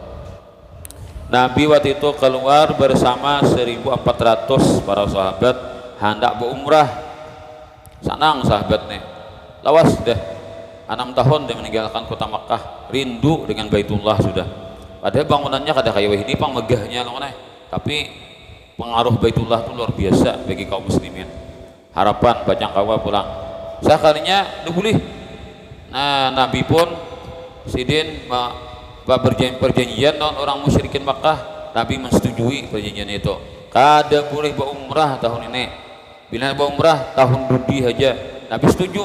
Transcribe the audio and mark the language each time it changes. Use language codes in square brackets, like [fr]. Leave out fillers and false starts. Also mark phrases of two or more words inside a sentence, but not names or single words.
[id] Nabi waktu itu keluar bersama 1.400 para sahabat hendak berumrah. [bjn] Senang sahabat nih, lawas sudah 6 tahun dia meninggalkan kota Makkah, rindu dengan Baitullah sudah. Padahal bangunannya kada kayak ini pang megahnya loh nih, tapi pengaruh Baitullah itu luar biasa bagi kaum muslimin. Harapan bacang kawa pulang sekalinya boleh. Nabi pun sidin perjanjian dengan orang musyrikin Makkah, Nabi mensetujui perjanjian itu. Kada boleh berumrah tahun ini. Bila berumrah tahun Budi aja, Nabi setuju.